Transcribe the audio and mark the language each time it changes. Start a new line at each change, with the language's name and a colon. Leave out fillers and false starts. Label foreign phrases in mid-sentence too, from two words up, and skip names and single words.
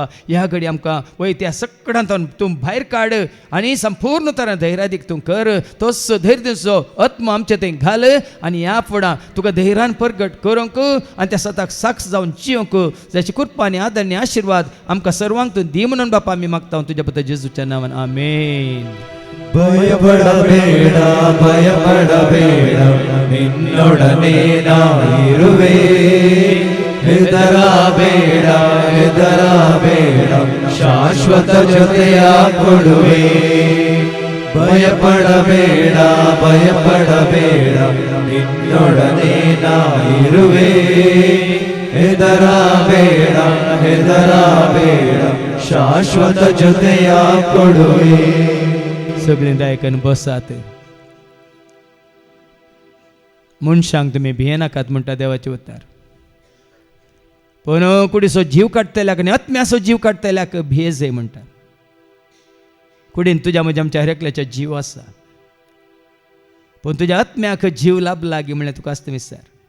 Konkani: ह्या घडी आमकां वय त्या सगळ्यांत तूं भायर काड आनी संपूर्ण तरान धैर्यादीक तूं कर. तोच धैर्य दिवचो आत्मो आमचें थंय घाल आनी ह्या फुडां तुका धैर्यान परगट करूंक आनी त्या सताक साक्ष जावन जियोंक जाची कृपा आनी आदर आनी आशिर्वाद आमकां सर्वांक तूं दी म्हणून बापा आमी मागता तुज्या पुता जेजूच्या नांवान आमेन.
Kannada: ಭಯಪಡಬೇಡ ಭಯಪಡಬೇಡ ನಿನ್ನೊಡನೆ ನಾನಿರುವೆ ಹೆದರಬೇಡ ಹೆದರಬೇಡ ಶಾಶ್ವತ ಜೊತೆಯ ಕೊಡುವೆ ಭಯಪಡಬೇಡ ಭಯಪಡಬೇಡ ನಿನ್ನೊಡನೆ ನಾನಿರುವೆ ಹೆದರಬೇಡ ಹೆದರಬೇಡ ಶಾಶ್ವತ ಜೊತೆಯ ಕೊಡುವೆ.
Konkani: सगळीं दायकन बसात. मनशांक तुमी भियेनाकात म्हणटा देवाचें उतर. पूण कुडीचो जीव काडटल्याक आनी आत्म्याचो जीव काडटल्याक भियेजय म्हणटा. कुडीन तुज्या म्हज्या आमच्या हरेकल्याच्या जीव आसा पण तुज्या आत्म्याक जीव लाभला गी म्हणल्यार तुका आसता विचार.